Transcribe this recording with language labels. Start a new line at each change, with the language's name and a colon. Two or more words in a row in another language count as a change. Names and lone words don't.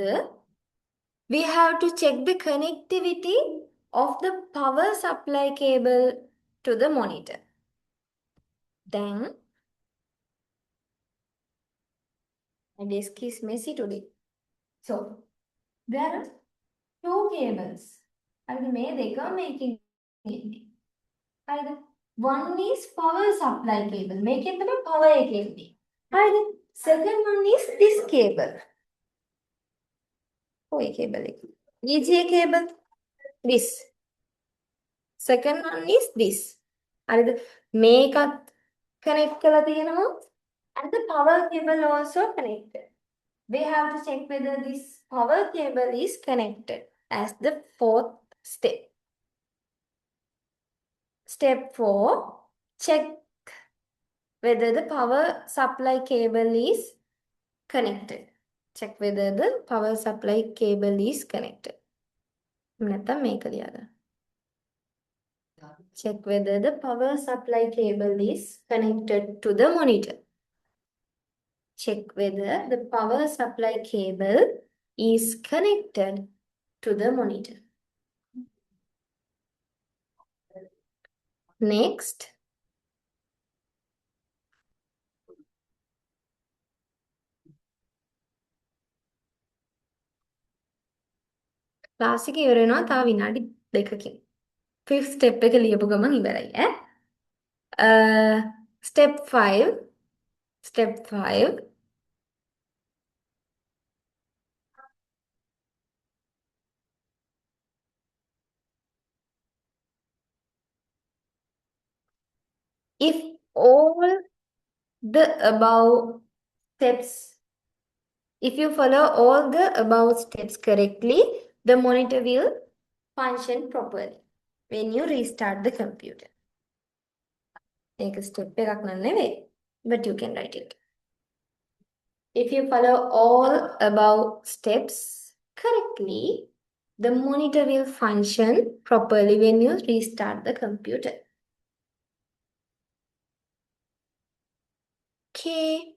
English: We have to check the connectivity of the power supply cable to the monitor. Then, my desk is messy today. So, there are 2 cables.
Sinhala: හරිද? මේ දෙක making ඉන්නේ. හරිද?
English: One is power supply cable.
Sinhala: මේකෙන් තමයි power එක එන්නේ. හරිද?
English: Second one is this cable.
Sinhala: ඔය cable එක.
English: VGA cable. This. Second one is this.
Sinhala: හරිද? මේකත් connect කරලා තියෙනවා.
English: And the power cable also connected. We have to check whether this power cable is connected as the 4th step. Step 4, check whether the power supply cable is connected. Check whether the power supply cable is connected.
Sinhala: නැත්නම් මේක ලියලා.
English: Check whether the power supply cable is connected to the monitor. Check whether the power supply cable is connected to the monitor. Next,
Sinhala: ක්ලාස් එක ඉවර වෙනවා තව විනාඩි 2කින්.
English: 5th step
Sinhala: එක ලියපු ගමන් ඉවරයි ඈ.
English: Step 5. Step 5. If all the above steps, if you follow all the above steps correctly, the monitor will function properly when you restart the computer. Take a step
Sinhala: එකක් නෙවෙයි,
English: but you can write it. If you follow all above steps correctly, the monitor will function properly when you restart the computer. Okay.